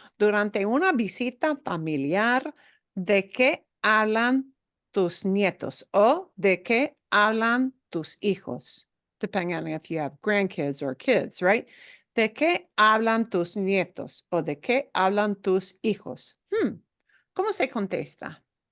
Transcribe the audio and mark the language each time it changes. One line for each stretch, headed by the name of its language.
Spanish: Durante una visita familiar, ¿de qué hablan tus nietos o de qué hablan tus hijos?
English: Depending on if you have grandkids or kids, right?
Spanish: ¿De qué hablan tus nietos o de qué hablan tus hijos? ¿Cómo se contesta?